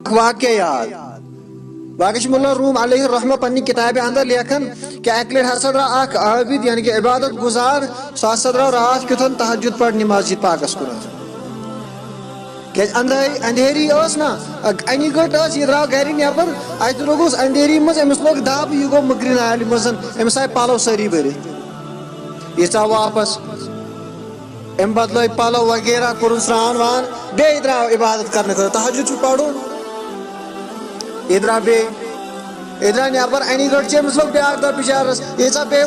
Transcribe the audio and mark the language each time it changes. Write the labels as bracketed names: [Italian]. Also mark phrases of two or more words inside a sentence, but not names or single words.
[Kashmiri] اخ واقعہ یاد باقی ملا روم [Arabic] علیہ الرحمہ [Kashmiri] پنی کتاب اندر لیکن کہ اکہ لٹ ہسا درا اخ عابد یعنی کہ عبادت گزار سہ ہسا درا رات کیتھن تہجد پڑھنہِ مسجد پاکس کُنتھ کیٛازِ اندھیری ٲس نا انہِ گٔٹ ٲس یہِ درٛاو گرِ نٮ۪بر اتہِ لوگُس اندھیری منٛز أمِس لوگ دب یہِ گوٚو مٔکرِ نالہِ منٛز أمِس آے پلو سٲری بٔرِتھ یہِ ژاو واپس أمۍ بدلٲے پلو وغیرہ کوٚرُن سرٛان وان بیٚیہِ درٛاو عبادت کرنہٕ خٲطرٕ تہجد چھُ پرُن یہِ درٛاو بیٚیہِ یہِ درٛاو نٮ۪بر انہِ گٔٹ چھِ أمِس لوگ بیٛاکھ دۄہ بِچارس یہِ ژاو بیٚیہِ